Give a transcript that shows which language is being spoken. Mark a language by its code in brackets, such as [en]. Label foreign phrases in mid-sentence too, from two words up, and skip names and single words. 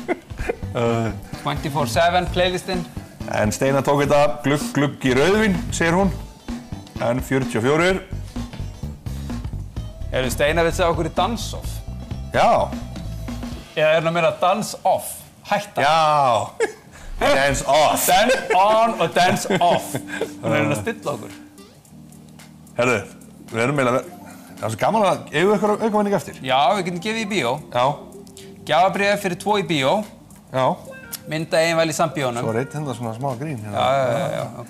[is] 24/7 playlistinn. En Steina tók þetta glugg í rauðvín, segir hún. N44. Steina vill segja okkur í dance-off. Já. Eða það meira dance-off. Hætta. Já. [en] Dance off. Dance on [is] og [en] dance off. [is] Hún að stilla okkur. Herðu, við erum eiginlega... Það er svo gaman að eigum við eitthvað aukavæning eftir. Já, við getum gefið í bíó. Já. Gjafabréf fyrir 2 í bíó. Já. Mynda vel í sambíónum. Svo reitt hérna svona smá grín. Já, ok.